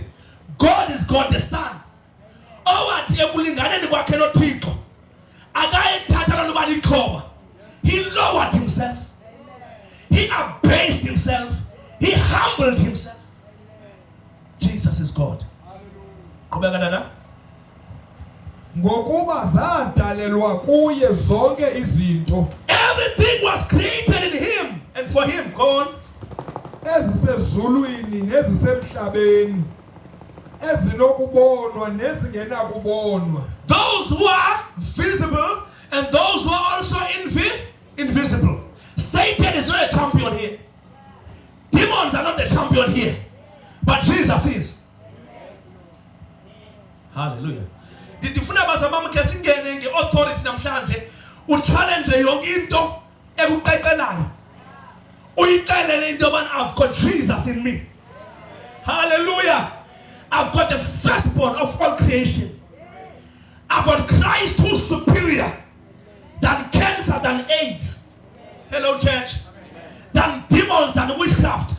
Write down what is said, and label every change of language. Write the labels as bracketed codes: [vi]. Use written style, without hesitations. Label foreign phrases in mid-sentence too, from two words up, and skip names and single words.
[en] God is God, the Son. He lowered himself. He abased himself. He humbled himself. Jesus is God. [xh] Ngokuba zadalelwa kuye zonke izinto. [en] Everything was created in him and for him. Go on. [xh] Ezisezulwini nezisemhlabeni. Ezinokubonwa nezingenakubonwa. [en] Those who are visible and those who are also invisible. Satan is not a champion here. Demons are not the champion here. But Jesus is. Hallelujah. [xh] Ndifuna bazamama ke singene ngeauthority namhlanje uchallenge yonke into ekuqeqelayo. Uyixelele into yobana [en] I've got Jesus in me. Hallelujah. I've got the firstborn of all creation. I've got Christ who's superior than cancer, than AIDS. Hello church. Than demons, than witchcraft.